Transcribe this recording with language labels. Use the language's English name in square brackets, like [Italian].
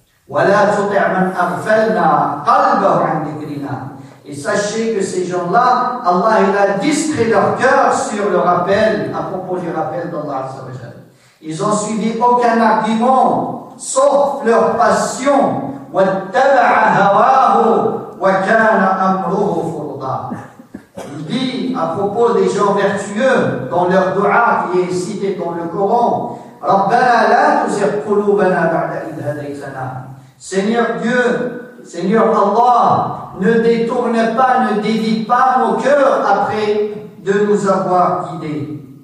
[Arabic] وَلَا تُطِعْ مَنْ أَغْفَلْنَا قَلْبَهُ عَنْ ذِكْرِنَا. [French] Et sachez que ces gens-là, Allah, il a distrait leur cœur sur le rappel, à propos du rappel d'Allah Azza wa Jalla. Ils ont suivi aucun argument, sauf leur passion. [Arabic] وَاتَّبَعَ هَوَاهُ وَكَانَ أَمْرُهُ فُرْضًا. [French] Il dit, à propos des gens vertueux, dans leur dua qui est cité dans le Coran, [Arabic] رَبَّنَا لَا تُزِغْ قُلُوبَنَا بَعْدَ إِذْ هَدَيْتَنَا. [French] Seigneur Dieu, Seigneur Allah, ne détourne pas, ne dévie pas nos cœurs après de nous avoir guidés.